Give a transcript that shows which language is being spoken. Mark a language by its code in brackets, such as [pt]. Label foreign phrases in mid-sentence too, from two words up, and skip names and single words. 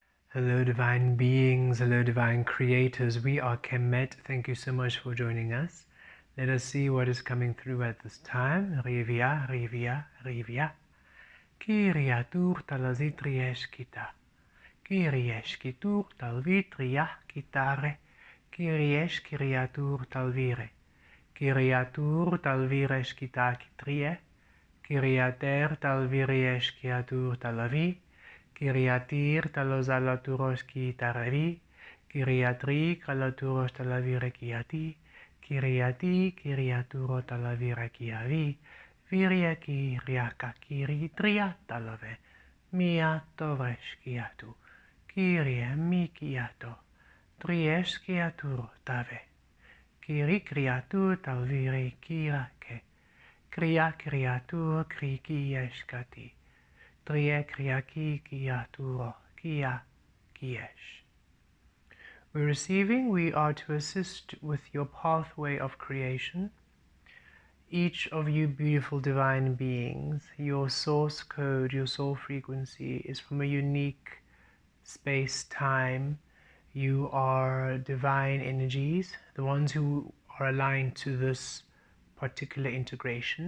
[en] Hello divine beings, hello divine creators. We are Kemet. Thank you so much for joining us. Let us see what is coming through at this time. Rivia, Rivia, Rivia. Kiriatur talazitriesh kita. Kiriesh kitur talvitria kitare. Kiriesh kiriatur talvire. Kiriatur talviresh kita kitrie. Kiriater talviriesh kiatur talavi. Kyriatir talozalaturos ki taravi, Kyriatri kalaturos talavire kiati, Kyriati kyriaturo talavire kiavi, Viria ki riaka kiri tria talave, Mia tovresh kiatu, Kyrie mi kiato, Tries kiaturo tave, Kyri kriatur talvire kirake, Kria kriatur kriki eskati, Tria kriaki kiaturo kia kiesh. We're receiving, we are to assist with your pathway of creation. Each of you beautiful divine beings, your source code, your soul frequency is from a unique space-time. You are divine energies, the ones who are aligned to this particular integration.